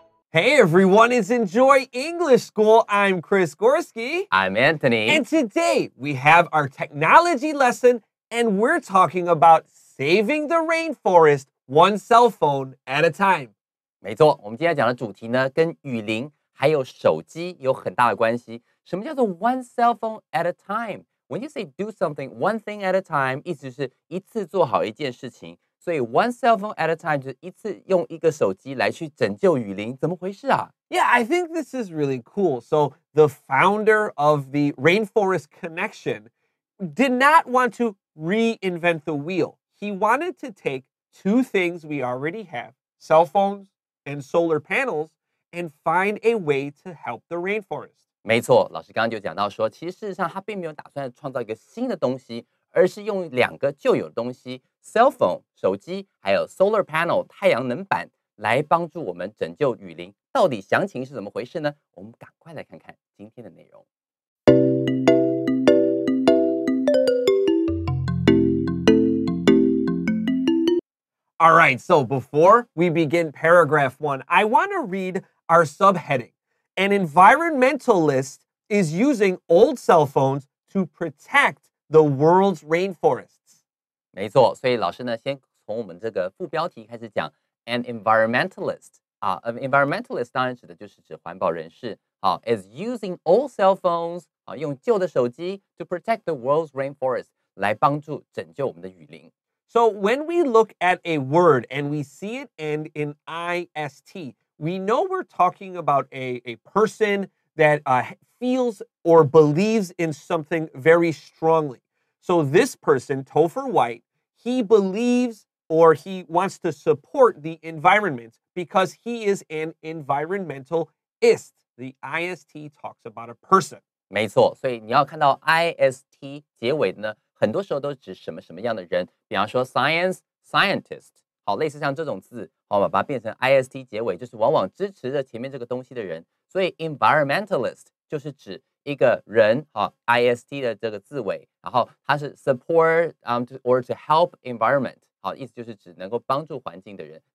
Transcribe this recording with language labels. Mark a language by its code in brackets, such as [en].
[en] Hey everyone, it's Enjoy English School. I'm Chris Gorski. I'm Anthony. And today we have our technology lesson and we're talking about saving the rainforest one cell phone at a time. [zh] 没错，我们今天讲的主题呢，跟雨林还有手机有很大的关系。什么叫做 [en] one cell phone at a time? When you say do something, one thing at a time, [zh] 意思是一次做好一件事情。所以 [en] one cell phone at a time [zh] 就是一次用一个手机来去拯救雨林，怎么回事啊？ [en] Yeah, I think this is really cool. So the founder of the Rainforest Connection did not want to reinvent the wheel. He wanted to take two things we already have, cell phones and solar panels, and find a way to help the rainforest. [zh] 没错，老师刚刚就讲到说，其实事实上他并没有打算创造一个新的东西，而是用两个旧有的东西 ，cell phone 手机，还有 solar panel 太阳能板，来帮助我们拯救雨林。到底详情是怎么回事呢？我们赶快来看看今天的内容。 [en] All right, so before we begin paragraph 1, I want to read our subheading. An environmentalist is using old cell phones to protect the world's rainforests. [zh] 没错，所以老师呢，先从我们这个副标题开始讲 ， [en] an environmentalist an environmentalist [zh] 当然指的就是指环保人士 [en] is using old cell phones [zh] 用旧的手机 [en] to protect the world's rainforest [zh] 来帮助拯救我们的雨林。 [en] So when we look at a word and we see it end in IST, we know we're talking about a person that feels or believes in something very strongly. So this person, Topher White, he believes or he wants to support the environment because he is an environmentalist. The IST talks about a person. [zh] 没错，所以你要看到 IST 结尾的呢，很多时候都指什么样的人，比方说 scientist， 好，类似像这种字，好，把它变成 IST 结尾，就是往往支持着前面这个东西的人。所以 environmentalist 就是指一个人，IST 的这个字尾，然后它是 [en] support or to help environment， [zh] 好，意思就是指能够帮助环境的人。